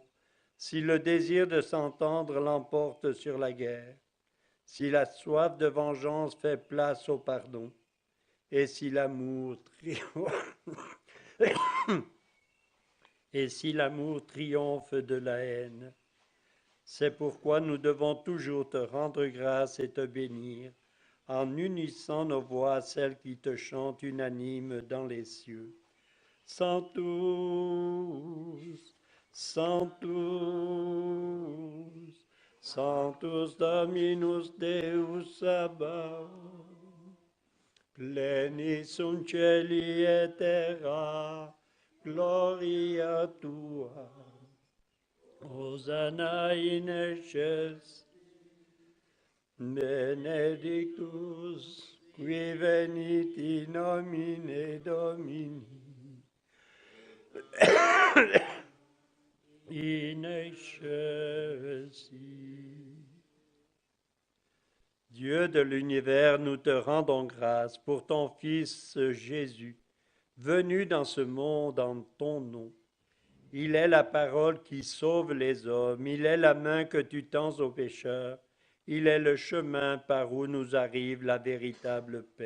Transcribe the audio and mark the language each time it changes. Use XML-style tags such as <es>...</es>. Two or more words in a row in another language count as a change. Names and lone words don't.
<fr>Si le désir de s'entendre l'emporte sur la guerre, si la soif de vengeance fait place au pardon, et si l'amour et si l'amour triomphe de la haine, c'est pourquoi nous devons toujours te rendre grâce et te bénir, en unissant nos voix à celles qui te chantent unanimes dans les cieux.</fr> <la>Sanctus, Sanctus, Sanctus Dominus Deus Sabaoth, plenis sunt celi et terra, gloria tua. Hosanna in excelsis, benedictus qui venit in nomine Domini. In excelsis.</la> <fr>Dieu de l'univers, nous te rendons grâce pour ton Fils Jésus, venu dans ce monde en ton nom. Il est la parole qui sauve les hommes, il est la main que tu tends aux pécheurs, il est le chemin par où nous arrive la véritable paix.</fr>